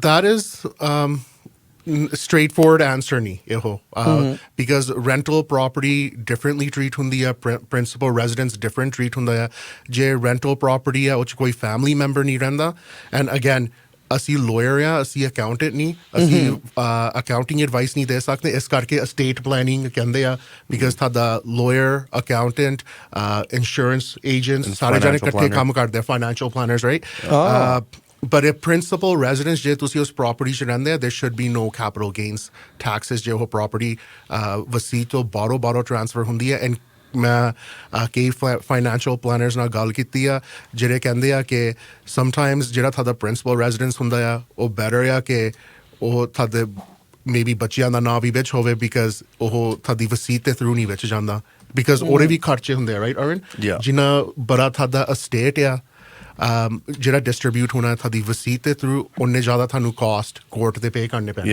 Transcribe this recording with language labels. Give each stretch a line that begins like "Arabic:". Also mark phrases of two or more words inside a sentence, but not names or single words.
English: that is straightforward answer
Punjabi: ਨਹੀਂ ਇਹੋ
English: because rental property differently treat
Punjabi: ਹੁੰਦੀ ਆ
English: principal residence different treat
Punjabi: ਹੁੰਦਾ ਆ ਜੇ
English: rental property
Punjabi: ਆ ਉਹ 'ਚ ਕੋਈ
English: family member
Punjabi: ਨਹੀਂ ਰਹਿੰਦਾ
English: and again
Punjabi: ਅਸੀਂ ਲਾਇਰ ਆ ਅਸੀਂ ਅਕਾਊਂਟੈਂਟ ਨਹੀਂ ਅਸੀਂ ਅਕਾਊਂਟਿੰਗ ਐਡਵਾਈਸ ਨਹੀਂ ਦੇ ਸਕਦੇ ਇਸ ਕਰਕੇ
English: estate planning
Punjabi: ਕਹਿੰਦੇ ਆ ਬਿਕਾਜ਼ ਤੁਹਾਡਾ
English: lawyer accountant insurance agent
Punjabi: ਸਾਰੇ ਜਣੇ ਇਕੱਠੇ ਕੰਮ ਕਰਦੇ ਆ
English: financial planners right But if principal residence,
Punjabi: ਜੇ ਤੁਸੀਂ ਉਸ property 'ਚ ਰਹਿੰਦੇ ਆ
English: there should be no capital gains taxes
Punjabi: ਜੇ ਉਹ property ਵਸੀਅਤ ਤੋਂ ਬਾਹਰੋਂ transfer ਹੁੰਦੀ ਹੈ and ਮੈਂ ਕਈ
English: financial planners
Punjabi: ਨਾਲ ਗੱਲ ਕੀਤੀ ਆ ਜਿਹੜੇ ਕਹਿੰਦੇ ਆ ਕਿ ਸਮਟਾਈਮਸ ਜਿਹੜਾ ਤੁਹਾਡਾ
English: principal residence
Punjabi: ਹੁੰਦਾ ਆ ਉਹ ਬੈਟਰ ਆ ਕਿ ਉਹ ਤੁਹਾਡੇ ਮੇਬੀ ਬੱਚਿਆਂ ਦਾ ਨਾਂ ਵੀ ਵਿੱਚ ਹੋਵੇ ਬਿਕਾਜ਼ ਉਹ ਤੁਹਾਡੀ ਵਸੀਅਤ ਦੇ ਥਰੂ ਨਹੀਂ ਵਿੱਚ ਜਾਂਦਾ ਬਿਕਾਜ਼ ਉਹਦੇ ਵੀ ਖਰਚੇ ਹੁੰਦੇ ਆ ਰਾਈਟ ਅਰਨ ਜਿੰਨਾ ਬੜਾ ਤੁਹਾਡਾ estate ਆ ਜਿਹੜਾ ਡਿਸਟ੍ਰੀਬਿਊਟ ਹੋਣਾ ਤੁਹਾਡੀ ਵਸੀਅਤ ਦੇ ਥਰੂ ਉਹਨੇ ਜ਼ਿਆਦਾ ਤੁਹਾਨੂੰ
English: cost court
Punjabi: ਤੇ ਪੇ ਕਰਨੇ ਪੈਣੇ